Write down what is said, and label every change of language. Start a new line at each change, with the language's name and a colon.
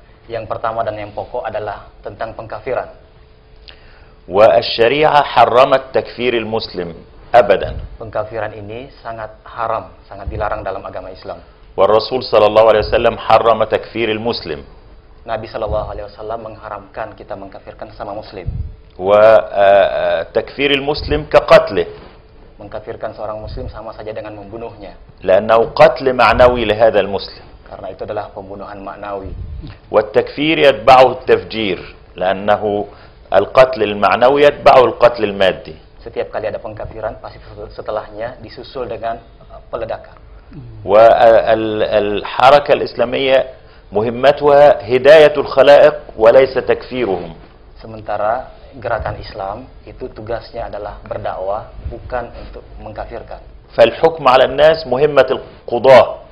Indonesian: Yang pertama dan yang pokok adalah tentang pengkafiran.
Arabic: والشريعة حرمت تكفير المسلم أبدا.
Indonesian: Pengkafiran ini sangat haram, sangat dilarang dalam agama Islam.
Arabic: والرسول صلى الله عليه وسلم حرم تكفير المسلم.
Indonesian: Nabi SAW mengharamkan kita mengkafirkan sama muslim.
Arabic: وتكفير المسلم كقتله.
Indonesian: Mengkafirkan seorang muslim sama saja dengan membunuhnya.
Arabic: لأنه قتل معنوي لهذا المسلم.
Indonesian: Karena itu adalah pembunuhan maknawi.
Arabic: والتكفير يتبعه التفجير لأنه القتل المعنوي يتبعه القتل المادي.
Indonesian: Setiap kali ada pengkafiran pasti setelahnya disusul dengan peledakan.
Arabic: والحركة الإسلامية مهمتها هداية الخلائق وليس تكفيرهم.
Indonesian: Sementara gerakan Islam itu tugasnya adalah berdakwah, bukan untuk mengkafirkan.
Arabic: فالحكم على الناس مهمة القضاة.